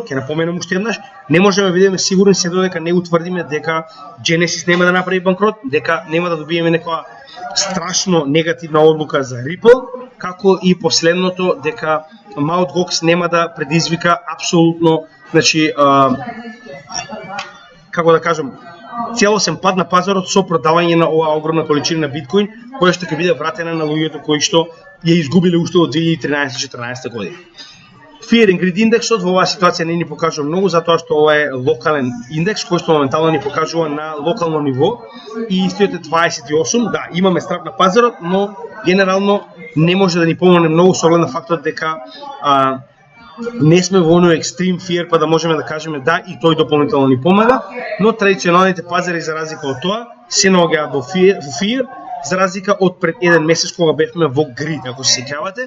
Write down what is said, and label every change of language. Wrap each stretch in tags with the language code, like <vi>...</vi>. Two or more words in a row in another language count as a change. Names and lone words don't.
<mk>Ќе напоменам уште еднаш, не можеме да бидеме сигурни се додека не утврдиме дека Genesis нема да направи банкрот, дека нема да добиеме некоја страшно негативна одлука за Ripple, како и последното дека Mt. Gox нема да предизвика апсолутно, значи како да кажам, целосен пад на пазарот со продавање на оваа огромна количина на биткоин, која што ќе биде вратена на луѓето кои што ја изгубиле уште од 2013-14 година. Fear and Greed индексот во оваа ситуација не ни покажува многу, затоа што ова е локален индекс кој што моментално ни покажува на локално ниво, и истиот е 28. Да, имаме страх на пазарот, но генерално не може да ни помогне многу со оглед на фактот дека не сме во оној екстрим fear па да можеме да кажеме да и тој дополнително ни помага, но традиционалните пазари за разлика од тоа се наоѓаат во fear, за разлика од пред еден месец кога бевме во greed, ако се сеќавате.</mk>